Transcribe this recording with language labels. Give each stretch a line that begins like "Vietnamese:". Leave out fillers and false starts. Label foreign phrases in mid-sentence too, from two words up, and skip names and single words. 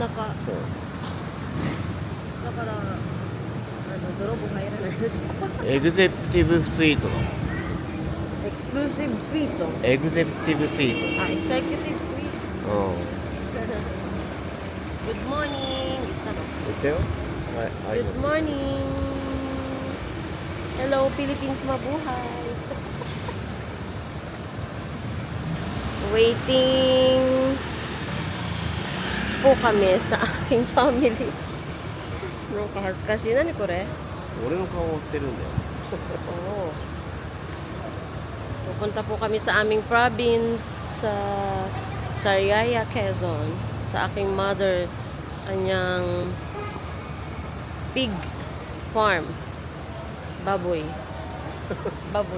Japanese: だから泥棒入らないでしょ。エグゼクティブスイートだ。エクスクルーシブスイート。エグゼクティブスイーあ、エクセキュティブスイート。ト。うん。
English: Good morning.
Japanese: 言ったの。言ったよ。はい、
English: Good morning. Hello,
Filipino: Philippines, mabuhay. Waiting po kami sa aking family. Nakahazkashi.
Japanese: 何これ? 俺の顔を追ってるんだよ。
Filipino: Oo. Pupunta po kami sa aming province sa Sariaya, Quezon, sa aking mother, sa kanyang
English: pig farm.
Filipino: Baboy. Baboy.